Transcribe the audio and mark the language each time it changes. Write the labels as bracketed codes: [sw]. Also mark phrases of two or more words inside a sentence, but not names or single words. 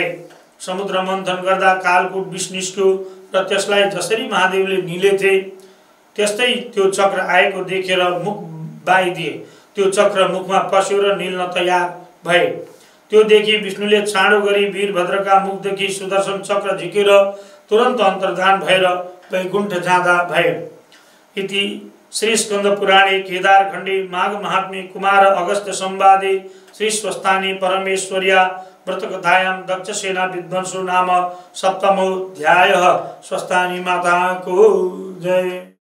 [ne] समुद्र मन्थन गर्दा कालकूट विष निस्क्यो र त्यसलाई जसरी महादेवले निलेथे त्यस्तै त्यो चक्र आएको देखेर मुख बाइदिए। त्यो चक्र मुखमा पस्यो र निल्न तयार भए। त्यो देखि विष्णुले चाँडो गरी वीरभद्रका मुखदेखि सुदर्शन चक्र झिकेर तुरन्त अन्तर्धान भएर वैकुण्ठ जाँदा भए। [sa] इति श्री स्कंद पुराणे केदारखण्डे माघ महात्म्ये कुमार अगस्त्य संवादे श्री स्वस्थानी परमेश्वर्या व्रतकथायां दक्षसेना विध्वंसो नाम सप्तमोऽध्यायः। [ne] स्वस्थानी माता को जय।